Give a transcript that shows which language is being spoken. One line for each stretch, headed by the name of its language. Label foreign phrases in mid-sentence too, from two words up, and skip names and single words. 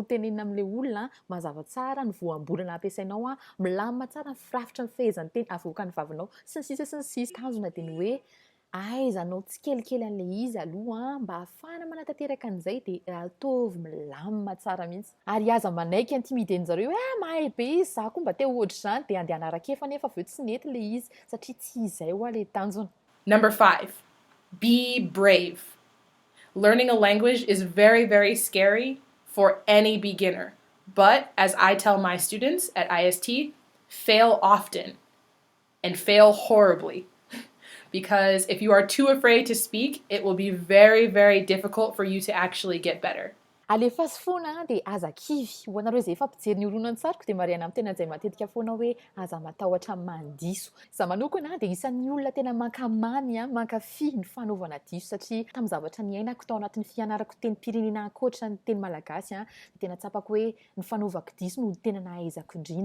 Malagasy: tenenina amin'ilay olona mazava tsara ny voambolana ampiasainao milamina tsara ny firafitra ny fehezan'ny teny avoaka ny vavinao sy ny sisa tanjona dia ny hoe aizanao tsy kelikely an'ilay izy aloha mba ahafahana manatanteraka an'izay dia ataovy milamina tsara mihitsy ary aza manaiky intimiden'zareo hoe mahay be izy za koa mba te ohatra izany dia andeha hanaraka nefa avy eo tsy nety ilay izy satria tsy izay ho le tanjona.
English: Number 5, be brave. Learning a language is very, very scary for any beginner. But as I tell my students at IST, fail often and fail horribly. Because if you are too afraid to speak, it will be very, very difficult for you to actually get better.
Malagasy: Alefa sy foana dia aza kivy ho anareo izay efa mpijery ny horonan-tsariko dia mariana amin'ny tena izay matetika foana hoe aza matahotra mandiso. Izaho manokana dia isan'ny olona tena mankamamy mankafy ny fanaovana diso satria tamin'ny zavatra niainako tao anatin'ny fianarako tenim-pirenena ankoatra ny teny malagasy dia tena tsapako hoe ny fanaovako diso no tena nahaizako indrindra.